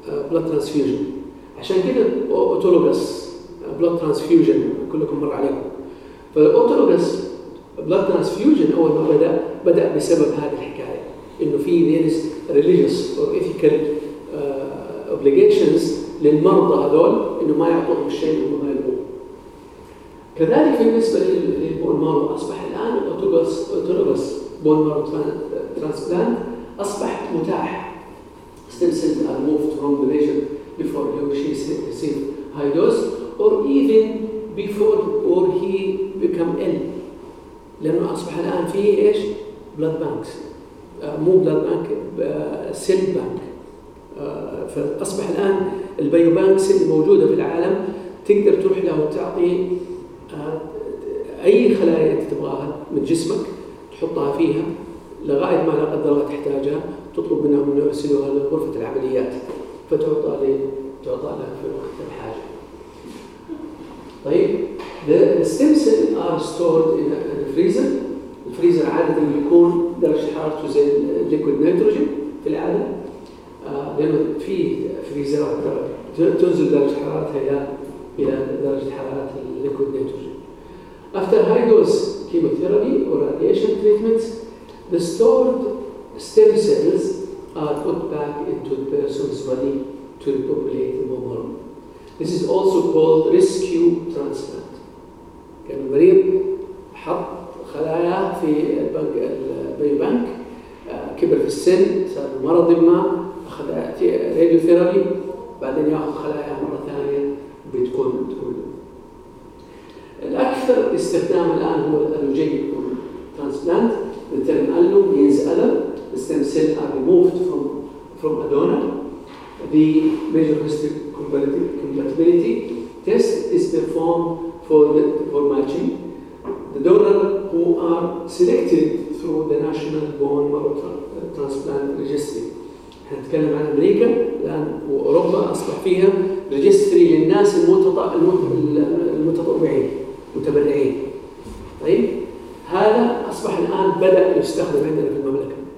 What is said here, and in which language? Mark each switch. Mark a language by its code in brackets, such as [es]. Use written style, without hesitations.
[ar] blood transfusion عشان كده autologous blood transfusion كلكم مر عليكم فautologous blood transfusion أول ما بدأ بسبب هذه الحكاية إنه في ناس [en] religious or ethical obligations [ar] للمرضى هذول إنه ما يعطوهم الشيء اللي هم يبغوه. كذلك بالنسبة للبون مارو أصبح الآن autologous bone marrow transplant أصبح متاح. [en] Stem cells are moved from the patient before he or she receives high dose or even before or he become ill. [ar] لأنه أصبح الآن فيه إيش blood banks. مو بلاد بانك سيل بانك فاصبح الان البيو بانكس اللي موجوده في العالم تقدر تروح لها وتعطي اي خلايا انت تبغاها من جسمك تحطها فيها لغايه ما لا قدر الله تحتاجها تطلب منها انه يرسلوها لغرفه العمليات فتعطى لها في وقت الحاجه. [en] طيب the stem cells are stored in the freezer. [ar] الفريزر عادة يكون درجة حرارته زي الليكويد نيتروجين في العادة لأنه في فريزرات تنزل درجة حرارتها إلى إلى درجة حرارة الليكويد نيتروجين. [en] After high dose chemotherapy or radiation treatments, the stored stem cells are put back into the person's body to repopulate the bone marrow. This is also called rescue transplant. [ar] كان المريض حط خلايا في البيوبانك، كبر في السن، صار مرض ما، أخذ راديوثيرابي، بعدين يأخذ خلايا مرة ثانية بتكون الأكثر استخدام الآن هو الألوجينيك ترانسبلانت. [en] The term allo means other. The stem cells are removed from a donor. The major histocompatibility test is performed for matching. The donor who are selected through the National Bone Marrow Transplant Registry. [ar] هنتكلم عن أمريكا الآن وأوروبا أصبح فيها ريجستري للناس المتطوعين المتبرعين. طيب هذا أصبح الآن بدأ يستخدم عندنا في المملكة.